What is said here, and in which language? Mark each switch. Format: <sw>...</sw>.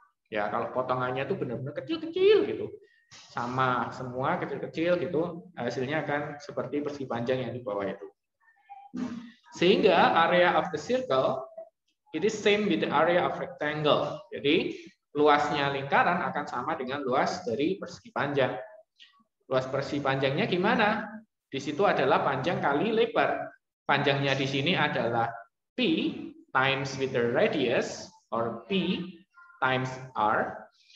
<id>Ya, kalau potongannya itu benar-benar kecil-kecil gitu. Sama semua kecil-kecil gitu, hasilnya akan seperti persegi panjang yang di bawah itu. Sehingga</id> <en>area of the circle it is same with the area of rectangle.</en> <id>Jadi luasnya lingkaran akan sama dengan luas dari persegi panjang. Luas persegi panjangnya gimana? Di situ adalah panjang kali lebar. Panjangnya di sini adalah</id> <en>P times with the radius or P times R.</en>